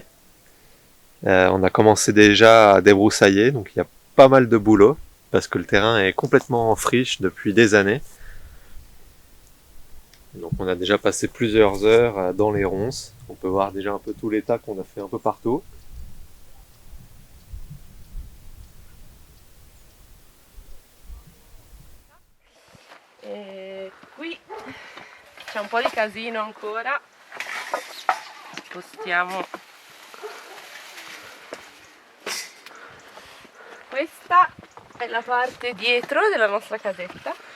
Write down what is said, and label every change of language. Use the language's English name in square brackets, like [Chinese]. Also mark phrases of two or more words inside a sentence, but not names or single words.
[French] On a commencé déjà à débroussailler, donc il y a pas mal de boulot parce que le terrain est complètement en friche depuis des années. Donc on a déjà passé plusieurs heures dans les ronces. On peut voir déjà un peu tout l'état qu'on a fait un peu partout. [Italian] E qui c'è un po' di casino ancora. Spostiamo. Questa è la parte dietro della nostra casetta.